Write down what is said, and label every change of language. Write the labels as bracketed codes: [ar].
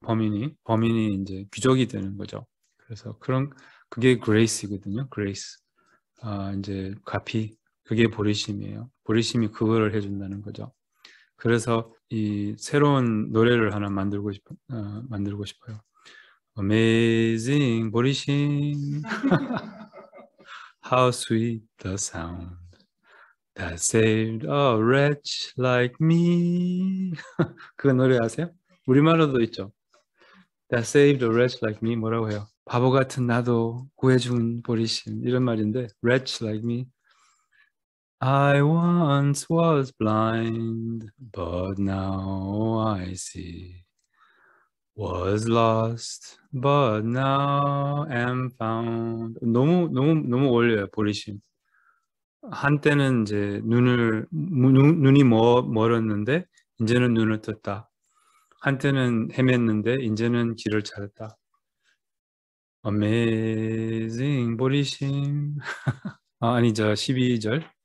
[ko] 범인이 이제 귀족이 되는 거죠. 그래서 그게 그레이스거든요. 그레이스. 이제 가피, 그게 보리심이에요. 보리심이 그거를 해준다는 거죠. 그래서 이 새로운 노래를 하나 만들고 싶어요. [en] Amazing 보리심, how sweet the sound that saved a wretch like me. [ko] 그 노래 아세요? 우리말로도 있죠. [en] That saved a wretch like me. [ko] 뭐라고 해요? 바보 같은 나도 구해준 보리심, 이런 말인데, [en] wretch like me. I once was blind, but now I see. Was lost, but now am found. [ko] 너무 어울려요, 보리심. 한때는 이제 눈이 멀었는데 이제는 눈을 떴다. 한때는 헤맸는데 이제는 길을 찾았다. Amazing 보리심. 아니죠. 12절.